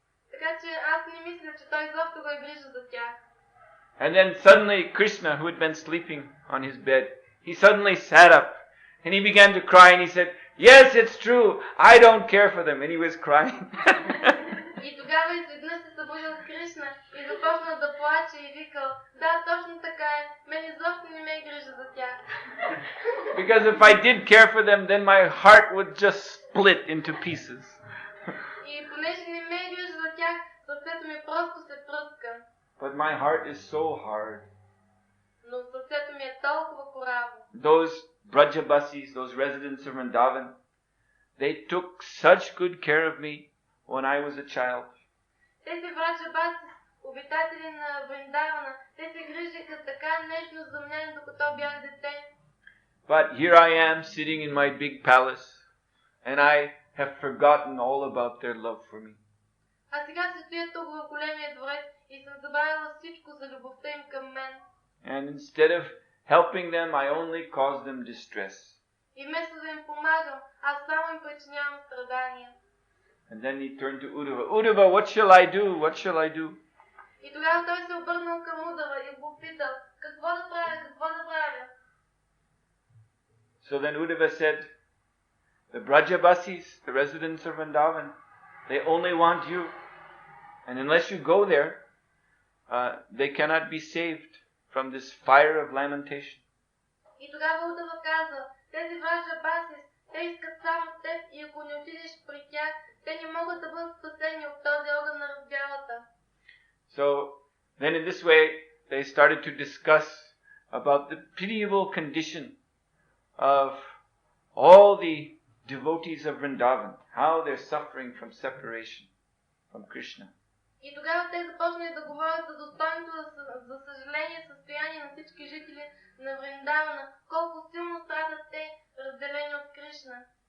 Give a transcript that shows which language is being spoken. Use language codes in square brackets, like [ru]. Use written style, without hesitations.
[bg] Така че аз не мисля, че той изобщо го е грижа за тях. [en] And then suddenly Krishna, who had been sleeping on his bed, he suddenly sat up and he began to cry and he said, yes, it's true, I don't care for them. And he was crying. [bg] И тогава изведнъж се събудил Кришна и започна да плаче и викал, да, точно така е, мен изобщо не ме е грижа за тях. [en] Because if I did care for them, then my heart would just split into pieces. [bg] И понеже не ме е грижа за тях, сърцето ми просто се пръска. [en] But my heart is so hard. [bg] Но сърцето ми е толкова кораво. [en] Those Brajabasis, those residents of Vrindavan, they took such good care of me when I was a child. [bg] Тези Браджабаси, обитатели на Вриндавана, те се грижиха така нежно за мен, докато бях дете. [en] But here I am sitting in my big palace, and I have forgotten all about their love for me. [bg] А сега се стоя тук в големия дворец и съм забравила всичко за любовта им към мен. [en] And instead of helping them, I only cause them distress. [bg] И вместо да им помагам, аз само им причинявам страдания. [en] And then he turned to Uddhava. Uddhava, what shall I do? What shall I do? [bg] И тогава той се обърнал към Удава и го питал, какво да правя, какво да правя? [en] So then Uddhava said, the Brajavasis, the residents of Vrindavan, they only want you. And unless you go there, they cannot be saved from this fire of lamentation. [bg] И тогава Удава каза, тези Браджабаси, те искат само теб и ако не отидеш при тях, те не могат да бъдат спасени от този огън на раздялата. [en] So then in this way, they started to discuss about the pitiable condition of all the devotees of Vrindavan, how they're suffering from separation from Krishna. [bg] И тогава те започнали да говорят за достойното, за съжаление, състояние на всички жители на Вриндавана, колко силно страдат те, разделени от Кришна.